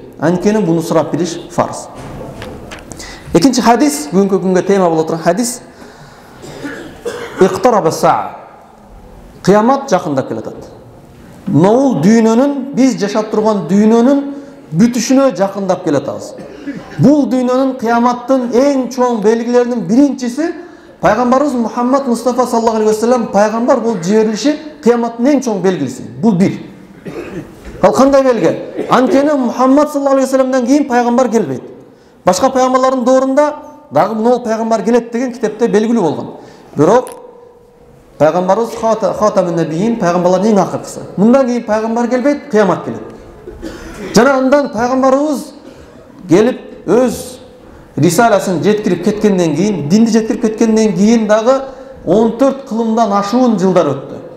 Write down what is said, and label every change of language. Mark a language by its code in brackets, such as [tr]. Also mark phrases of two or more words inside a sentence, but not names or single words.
[ky] Анткени буну сурап билиш фарз. Экинчи хадис, бүгүнкү күнгө тема боло турган хадис: [ar] اقتربت الساعة. [ky] Кыямат жакындап келатат. Бул дүйнөнүн, биз жашап турган дүйнөнүн бүтүшүнө жакындап келатабыз. Бул дүйнөнүн кыяматтын эң чоң белгилеринин биринчиси Пайгамбарыбыз Мухаммад Мустафа [ar] صلى الله عليه وسلم [ky] пайгамбар болуп жиберилиши кыяматтын эң чоң белгиси. Бул бир. Ал кандай белги? Анткени Мухаммад [ar] صلى الله عليه وسلم [ky] кийин пайгамбар келбейт. Башка пайгамбарлардын доорунда дагы могул пайгамбар келет деген китепте белгилүү болгон. Бирок пайгамбарыбыз [ar] خاتم النبيين, [ky] пайгамбарлардын эң акыркысы. Мындан кийин пайгамбар келбейт, кыямат келет. Жана андан пайгамбарыбыз келип өз рисаласын жеткирип кеткенден кийин, динди жеткирип кеткенден кийин дагы 14 кылымдан ашуун жылдар өттү.